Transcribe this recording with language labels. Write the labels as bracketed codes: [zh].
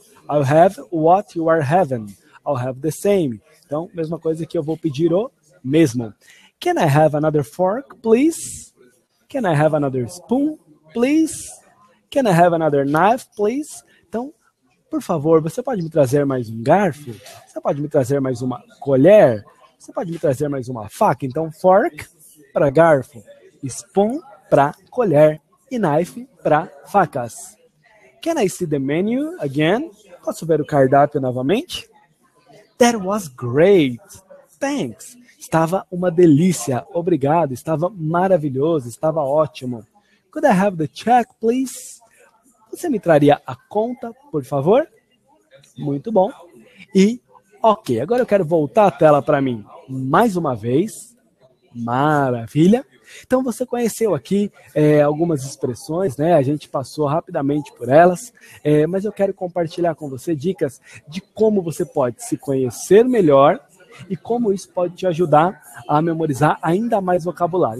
[en] I'll have what you are having. I'll have the same. [pt] Então, mesma coisa que eu vou pedir o mesmo. [en] Can I have another fork, please? Can I have another spoon, please? Can I have another knife, please? [pt] Então, por favor, você pode me trazer mais um garfo? Você pode me trazer mais uma colher? Você pode me trazer mais uma faca? Então, fork para garfo, spoon para colher e knife para facas. [en] Can I see the menu again? [pt] Posso ver o cardápio novamente? [en] That was great. Thanks. [pt] Estava uma delícia. Obrigado. Estava maravilhoso. Estava ótimo. [en] Could I have the check, please? [pt] Você me traria a conta, por favor? Muito bom. E, ok, agora eu quero voltar a tela para mim mais uma vez. Maravilha. Então você conheceu aqui algumas expressões, né? A gente passou rapidamente por elas, mas eu quero compartilhar com você dicas de como você pode se conhecer melhor e como isso pode te ajudar a memorizar ainda mais vocabulário.